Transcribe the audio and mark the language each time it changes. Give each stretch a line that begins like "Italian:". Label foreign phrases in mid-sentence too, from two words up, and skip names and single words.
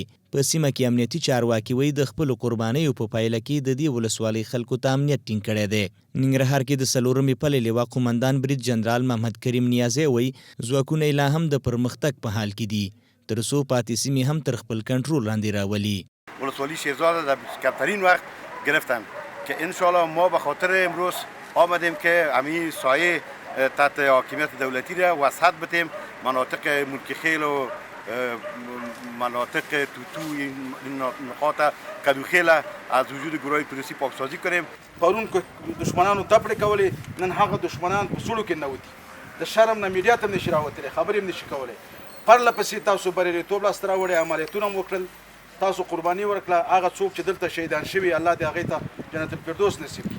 Pashto: په سیمه کې امنیتي چارواکي وایي د خپلو قربانیو په پایله کې د دې ولسوالۍ خلکو ته امنیت ټینګ کړی دی. ننګرهار کې د 4مې پلې لواء قومندان برید جنرال محمد کریم نیازی وایي ځواکونه یې لا هم د پرمختګ په حال کې دي، تر څو پاتې سیمې هم تر خپل کنټرول لاندې راولي.
Persian: ولسوالی شیرزاد در کمترین وقت گرفتن که انشالله ما به خاطر امروز آمدیم که همین سایه تحت حاکمیت دولتی را وسعت بدیم. مناطق ملک خیل و مناطق توتو این نقاط کدوخیل از وجود گروه پلیسی پاکسازی کنیم.
Pashto: پرون که دشمنانو تپړې کولې، نن هغه دشمنان په سړو کې ننوتي، د شرم نه میډیا ته هم نشي راوتلی، خبرې هم نشي کولی. پرله پسې تاسو بریالیتوب لاسته راوړی، عملیاتونه هم وکړل، تاسو قرباني ورکړه. هغه څوک چې دلته شهیدان شوي الله دې هغې ته جنت الفردوس نصیب کړي.